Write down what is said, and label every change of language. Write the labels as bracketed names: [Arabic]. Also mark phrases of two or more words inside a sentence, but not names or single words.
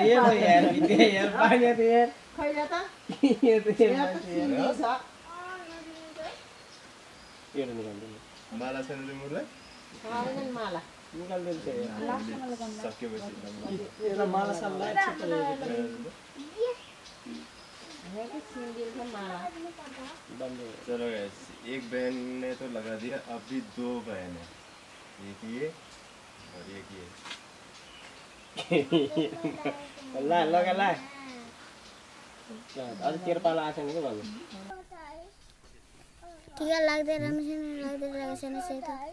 [Nepali] यो यार भित्र यार पानी त यार खैला त यो त यहाँ त सिन्दी छ। यो निकाल्दिनु। माला छैन तिमीलाई? छैन माला। निकाल्दिनु छ यार। सकेपछि यसलाई माला साल लाग्छ त [Hindi] चलो गाइस, एक बहन ने तो लगा दिया, अभी दो बहन है। एक ये और एक ये। ला लगा ला। [Nepali] अझ तेरो पाला आएको छैन के भन्नु? टिका लाग्दै राम्रोसँग लाग्दै लागेको छैन सेतो।